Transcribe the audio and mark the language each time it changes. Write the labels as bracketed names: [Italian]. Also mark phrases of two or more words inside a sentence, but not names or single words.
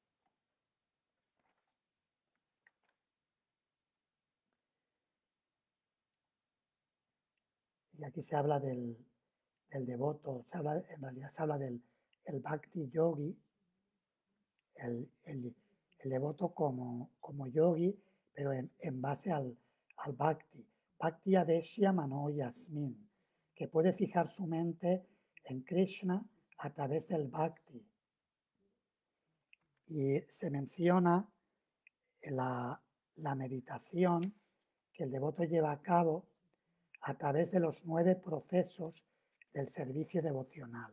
[Spanish] Y aquí se habla del devoto, en realidad se habla del el [Sanskrit] भक्ति योगी, [Spanish] el devoto como yogi, pero en base al bhakti. [Sanskrit] भक्ति आदेश्य मनो यस्मिन्, [Spanish] que puede fijar su mente en Krishna a través del bhakti. Y se menciona la meditación que el devoto lleva a cabo a través de los 9 procesos del servicio devocional.